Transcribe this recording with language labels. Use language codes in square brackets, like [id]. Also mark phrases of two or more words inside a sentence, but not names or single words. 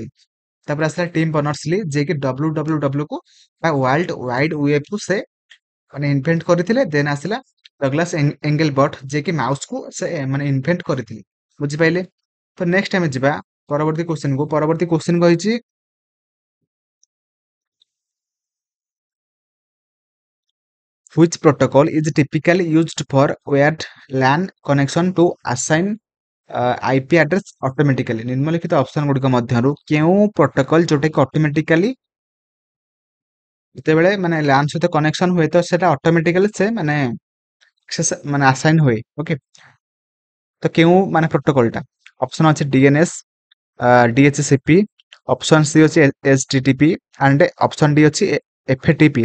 [or] ତାପରେ ଆସିଲା ଟିମ୍ ବର୍ନର୍ସ ଲି, ଯିଏକି WWW କୁ ବା ୱାର୍ଲଡ ୱାଇଡ ୱେବ କୁ ସେ ମାନେ ଇନଭେଣ୍ଟ କରିଥିଲେ। ଦେନ୍ ଆସିଲା ଡଗଲାସ ଏଙ୍ଗେଲବର୍ଟ, ଯିଏକି ମାଉସକୁ ସେ ମାନେ ଇନଭେଣ୍ଟ କରିଥିଲେ। ବୁଝିପାରିଲେ। ତ ନେକ୍ସଟ ଆମେ ଯିବା ପରବର୍ତ୍ତୀ କ୍ୱେଶ୍ଚନ କୁ। ପରବର୍ତ୍ତୀ କ୍ୱେଶ୍ଚନ କହିଛି [en] which protocol is typically used for wired LAN connection to assign IP address automatically? [or] ନିମ୍ନଲିଖିତ ଅପସନ ଗୁଡ଼ିକ ମଧ୍ୟରୁ କେଉଁ ପ୍ରୋଟୋକଲ ଯୋଉଟା କି ଅଟୋମେଟିକାଲି ଯେତେବେଳେ ମାନେ LAN ସହିତ କନେକ୍ସନ ହୁଏ ତ ସେଟା ଅଟୋମେଟିକାଲି ସେ ମାନେ ଆସାଇନ୍ ହୁଏ। ଓକେ, ତ କେଉଁ ମାନେ ପ୍ରୋଟୋକଲଟା? ଅପସନ ଅଛି DNS, DHCP, [en] option C [or] ଅଛି HTTP [en] and option D [or] ଅଛି FTP।